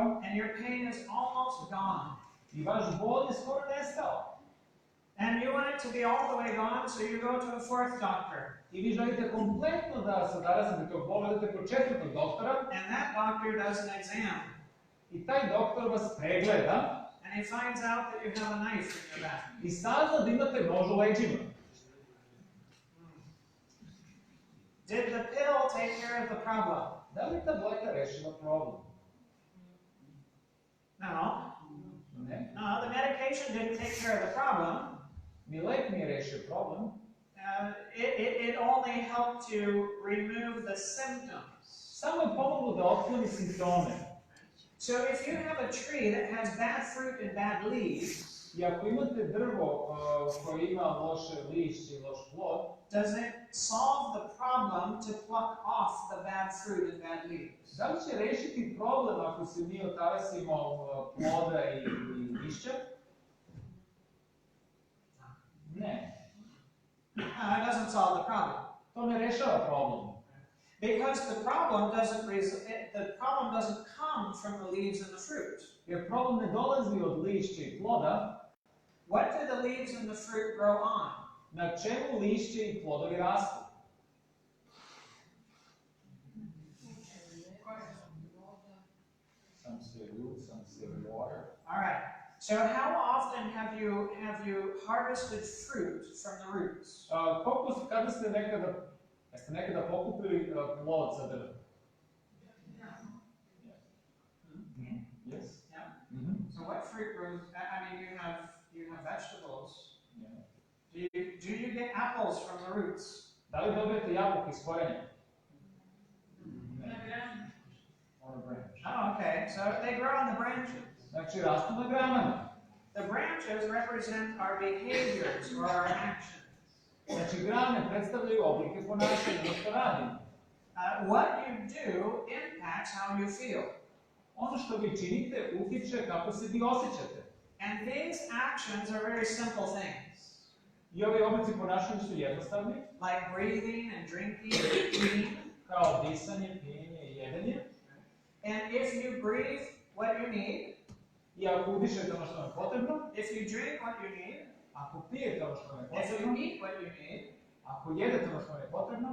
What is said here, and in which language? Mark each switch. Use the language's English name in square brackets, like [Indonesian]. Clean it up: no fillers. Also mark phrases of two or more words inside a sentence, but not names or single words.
[English] And your pain is almost gone. [Serbian] I vaš bol je skoro nestao. [English] And you want it to be all the way gone, so you go to a fourth doctor. [Serbian] I vi želite kompletno da se odarazite tog bola, idete kod četvrtog doktora. [English] And that doctor does an exam. [Serbian] I taj doktor vas pregleda. [English] And he finds out that you have a knife in your back. [Serbian] I sazna da imate nož u leđima. [English] Did the pill take care of the problem? [Serbian] Da li tableta rešila problem? [English] No. [Serbian] Ne. [English] No, the medication didn't take care of the problem. [Serbian] Ni lek nije rešio problem. [English] It only helped to remove the symptoms. [Serbian] Samo je pomoglo da otkloni simptome. [English] So if you have a tree that has bad fruit and bad leaves, [Serbian] I ako imate drvo koje ima loše lišće i loš plod, [English] does it solve the problem to pluck off the bad fruit and bad leaves? [Serbian] da li će rešiti problem ako se mi otarasimo ploda i lišća? Ne. [English] No, it doesn't solve the problem. [Serbian] To ne rešava problem. [English] Because the problem doesn't come from the leaves and the fruit. [Serbian] Jer problem ne dolazi od lišća i ploda. [English] What do the leaves and the fruit grow on? [Serbian] Na čemu lišće i plodovi rastu? [English] Some say root, some say water. All right. So how often have you harvested fruit from the roots? Kada ste nekada pokupili plod sa drva? Yes. Yeah. Mm-hmm. So what fruit grows? I mean, you have vegetables. Yeah. Do you get apples from the roots? [Serbian] Da li dobijete jabuke iz korenja? Ne. [English] On a branch. Oh, okay. So they grow on the branches. [Serbian] Znači, rastu na granama. [English] The branches represent our behaviors or our actions. [Serbian] Znači, grane predstavljaju oblike ponašanja, ono što radimo. [English] What you do impacts how you feel. [Serbian] Ono što vi činite utiče kako se vi osjećate. [English] And these actions are very simple things. [Serbian] I ovi oblici ponašanja su jednostavni. [English] Like breathing and drinking and eating. [Serbian] Kao disanje, pijenje i jedenje. [English] And if you breathe what you need, [Serbian] I ako udišete ono što vam je potrebno, [English] if you drink what you need, [Serbian] ako pijete ono što vam je [English] if you [Serbian] potrebno, [English] eat what you need, [Serbian] ako jedete ono što vam je potrebno,